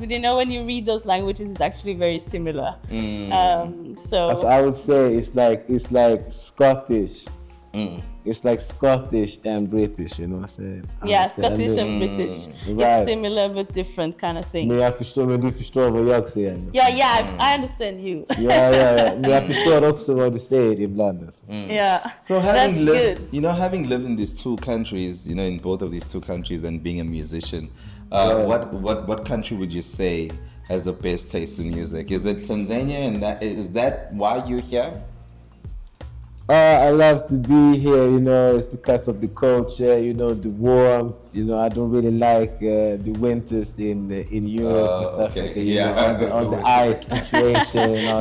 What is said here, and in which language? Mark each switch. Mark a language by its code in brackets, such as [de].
[en] But when you read those languages, it's actually very similar. So I would say it's like Scottish. It's like Scottish and British, you know what I'm saying? Yeah, Scottish and British. Right. It's similar but different kind of thing. [sv] Men du förstår vad jag säger. [en] Yeah, I understand you. Yeah. [sv] Men jag förstår också vad du säger ibland. [en] Yeah. So having lived in these two countries, in both of these two countries and being a musician, what country would you say has the best taste in music? Is it Tanzania, and is that why you're here? I love to be here, it's because of the culture, the warmth, I don't really like the winters in Europe and stuff like that, on the ice situation and all